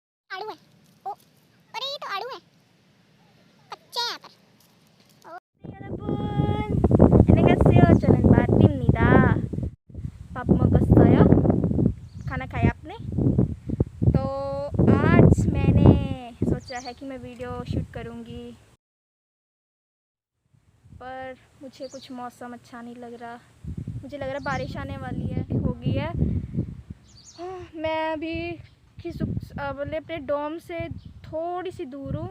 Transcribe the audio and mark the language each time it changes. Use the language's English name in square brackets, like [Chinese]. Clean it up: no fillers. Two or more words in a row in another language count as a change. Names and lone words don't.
[Hindi] आड़ू है। ओ अरे ये तो आड़ू है, कच्चे हैं पर। [Korean] 여러분, 안녕하세요. 저는 마틴입니다. 밥 먹었어요? [Hindi] खाना खाया आपने? तो आज मैंने सोचा है कि मैं वीडियो शूट करूँगी, पर मुझे कुछ मौसम अच्छा नहीं लग रहा। मुझे लग रहा बारिश आने वाली है, होगी है। मैं अभी बोले अपने डोम से थोड़ी सी दूर हूँ।